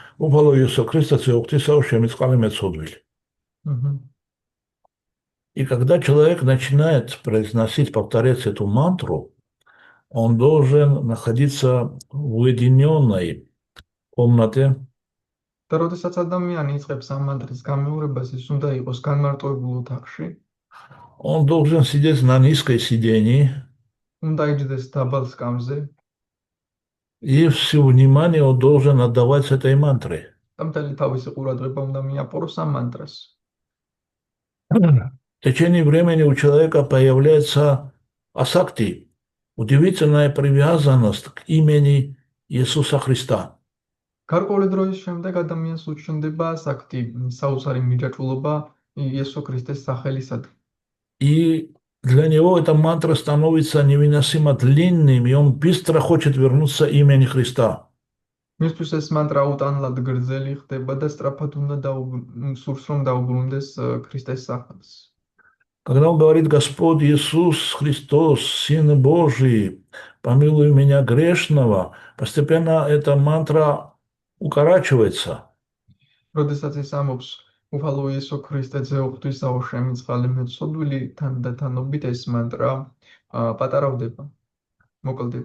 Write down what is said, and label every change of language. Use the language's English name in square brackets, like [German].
[Georgian] Упало Иисус Христос, шемицкали мецодвиль. [Russian] И когда человек начинает произносить, повторять эту мантру, он должен находиться в уединенной комнате, [Georgian] და როდესაც ადამიანი იწყებს ამ მანტრის გამეორებას, ის უნდა იყოს განმარტოებულ ოთახში, [Russian] он должен сидеть на низкой сидении, [Georgian] უნდა იჯდეს დაბალ სკამზე [Russian] и все внимание он должен отдавать этой мантре. [Georgian] და მთელი თავისი ყურადღება უნდა მიაპყროს ამ მანტრას. [Russian] В течение времени у человека появляется асакти, удивительная привязанность к имени Иисуса Христа. [Georgian] გარკვეული დროის შემდეგ ადამიანს უჩნდება ასაკტი, საოცარი მიჯაჭვულობა იესო ქრისტეს სახელისადმი. [Russian] И для него эта мантра становится невыносимо длинным, и он быстро хочет вернуться имени Христа. [Georgian] მისთვის ეს მანტრა უტანლად გრძელი ხდება და სწრაფად უნდა სურს რომ დაუბრუნდეს ქრისტეს სახელს. [Russian] Когда он говорит «Господь Иисус Христос, Сын Божий, помилуй меня грешного», постепенно эта мантра укорачивается. [Georgian] როდესაც ის ამბობს უფალო იესო ქრისტე ძეო ღვთისაო შემიწყალე მეცოდვილი თან და თანობით ეს მანტრა პატარავდება, მოკლდება.